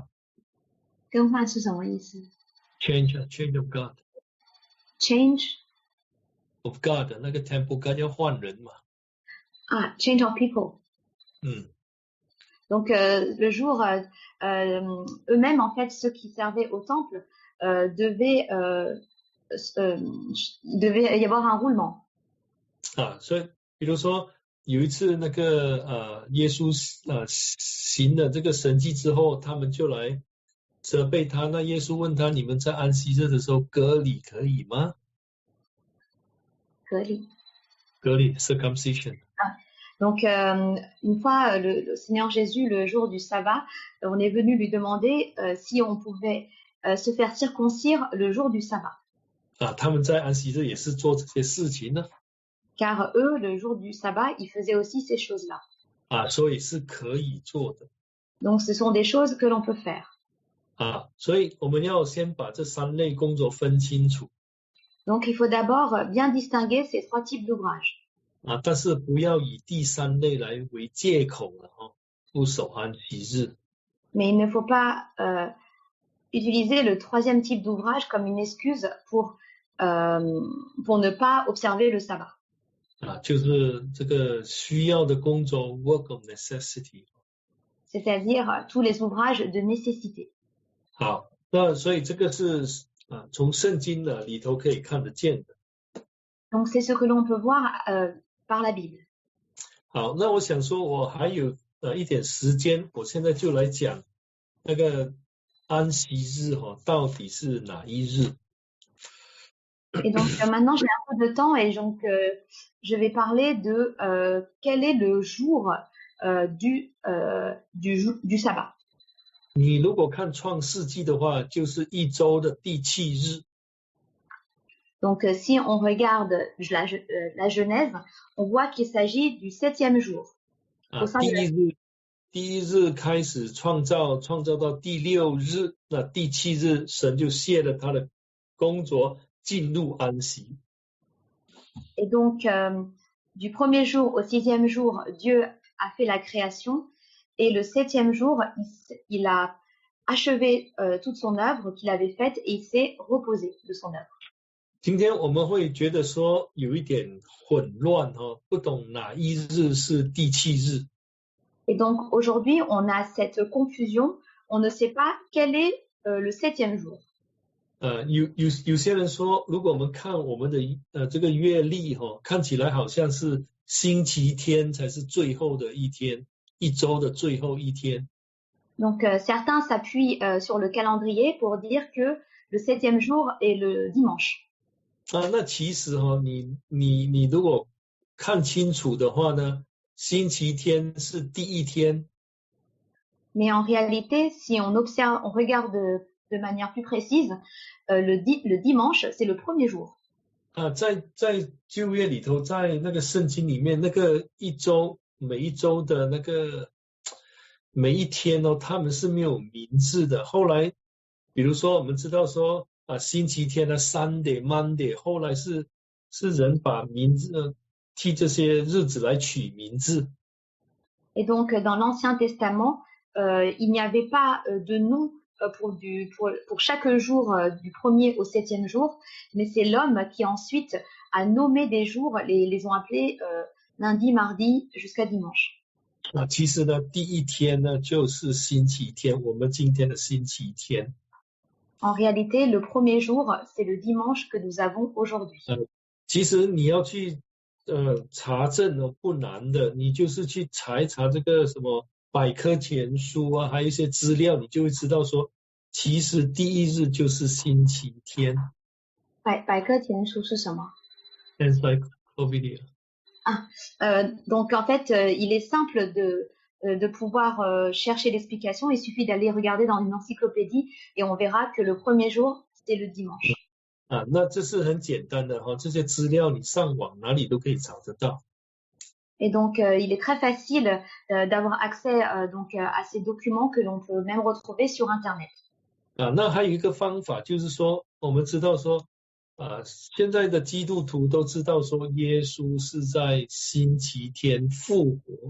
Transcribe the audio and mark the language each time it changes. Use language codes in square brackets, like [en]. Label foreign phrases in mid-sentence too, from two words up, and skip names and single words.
[zh] 更换是什么意思？ [en] Change of guard. Change of guard [zh] 那个 [en] Temple Guard [zh] 要换人嘛。 [en] change of people. [fr] Donc le jour, eux-mêmes en fait ceux qui servaient au temple devait y avoir un roulement. [zh] 所以比如说有一次那个耶稣行了这个神迹之后，他们就来责备他。那耶稣问他：你们在安息日的时候割礼可以吗？割礼 [en] circumcision. [fr] Donc, une fois, le Seigneur Jésus, le jour du sabbat, on est venu lui demander si on pouvait se faire circoncire le jour du sabbat. [zh] 他们在安息日也是做这些事情呢。 [fr] Car eux, le jour du sabbat, ils faisaient aussi ces choses-là. [zh] 所以是可以做的。 [fr] Donc, ce sont des choses que l'on peut faire. [zh] 所以我们要先把这三类工作分清楚。 [fr] Donc, il faut d'abord bien distinguer ces trois types d'ouvrages. [zh] 但是不要以第三类来为借口了不守安息日。 [fr] Mais il ne faut pas utiliser le troisième type d'ouvrage comme une excuse pour ne pas observer le sabbat. [zh] 就是这个需要的工作 [en] work of necessity. [fr] C'est-à-dire tous les ouvrages de nécessité. [zh] 好，那所以这个是从圣经的里头可以看得见的。 [fr] Donc c'est ce que l'on peut voir par la Bible. [zh] 好，那我想说我还有一点时间，我现在就来讲那个安息日到底是哪一日？ [fr] Et donc maintenant j'ai un peu de temps et donc je vais parler de quel est le jour du sabbat. [zh] 你如果看创世纪的话，就是一周的第7日。 [fr] Donc si on regarde la Genèse, on voit qu'il s'agit du 7e jour. [zh] 第一日开始创造到第6日，那第7日神就卸了他的工作，进入安息。 [fr] Et donc du 1er jour au 6e jour, Dieu a fait la création, et le 7e jour, il a achevé toute son œuvre qu'il avait faite et il s'est reposé de son œuvre. [zh] 今天我们会觉得说有一点混乱不懂哪一日是第7日。 [fr] Et donc aujourd'hui, on a cette confusion, on ne sait pas quel est le 7e jour. [zh] 有些人说，如果我们看我们的这个月历看起来好像是星期天才是最后的一天，一周的最后一天。 [fr] Donc certains s'appuient sur le calendrier pour dire que le 7e jour est le dimanche. [zh] 那其实你如果看清楚的话呢，星期天是第一天。 [fr] Mais en réalité, si on observe, on regarde de manière plus précise, le dimanche, c'est le premier jour. [zh] 在旧约里头，在那个圣经里面，那个每一周的那个每一天他们是没有名字的。后来，比如说我们知道说星期天的 [en] Sunday、Monday， [zh] 后来是人把名字替这些日子来取名字。 [fr] Et donc dans l'Ancien Testament, il n'y avait pas de nom pour chaque jour du 1er au 7e jour, mais c'est l'homme qui ensuite a nommé des jours, les ont appelés lundi, mardi jusqu'à dimanche. [zh] 其实呢，第一天呢就是星期天，我们今天的星期天。 [fr] En réalité, le premier jour, c'est le dimanche que nous avons aujourd'hui. [zh] 其实你要去查证不难的，你就是去查一查这个什么百科全书还有一些资料，你就会知道说，其实第一日就是星期天。百科全书是什么？ [en] Encyclopedia。 [fr] Donc en fait, il est simple de pouvoir chercher l'explication. Il suffit d'aller regarder dans une encyclopédie et on verra que le premier jour, c'est le dimanche. [zh] 那这是很简单的这些资料你上网哪里都可以找得到。 [fr] Et donc, il est très facile d'avoir accès donc à ces documents que l'on peut même retrouver sur Internet. [zh] 那还有一个方法就是说，我们知道说现在的基督徒都知道说耶稣是在星期天复活。